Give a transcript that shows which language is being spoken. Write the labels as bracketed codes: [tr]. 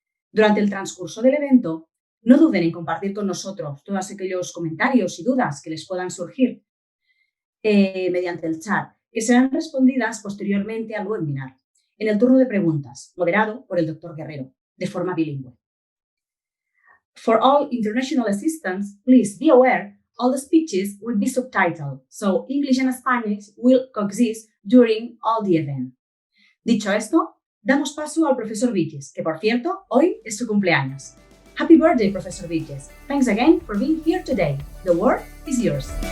[es] Durante el transcurso del evento, no duden en compartir con nosotros todos aquellos comentarios y dudas que les puedan surgir mediante el chat, que serán respondidas posteriormente al webinar, en el turno de preguntas, moderado por el doctor Guerrero, de forma bilingüe. [en] For all international assistants, please be aware all the speeches will be subtitled, so English and Spanish will coexist during all the event. [es] Dicho esto, damos paso al profesor Vigjes, que por cierto, hoy es su cumpleaños. [en] Happy birthday, Professor Vigjes. Thanks again for being here today. The word is yours.